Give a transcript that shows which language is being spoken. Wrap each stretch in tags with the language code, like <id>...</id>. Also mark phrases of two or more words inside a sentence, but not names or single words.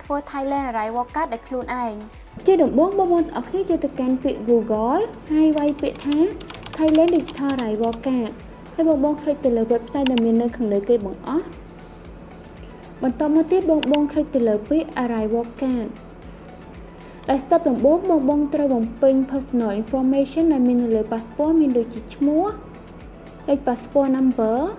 <km>ធ្វើ Thailand Arrival Card ដោយខ្លួនឯងជាដំបូងបងប្អូនទាំងអស់គ្នាចូលទៅកាន់ពាក្យ Google ហើយវាយពាក្យថា Thailand Digital Arrival Card ហើយបងប្អូនคลิกទៅលើ website ដែលមាននៅខាងលើគេបង្អស់បន្តមកទៀតបងប្អូនคลิกទៅលើពាក្យ Arrival Card ដែល step ដំបូងបងប្អូនត្រូវបំពេញ</km> <en>personal information</en> <km>ដែលមាននៅលើ passport មានដូចជាឈ្មោះលេខ</km> <en>passport number</en>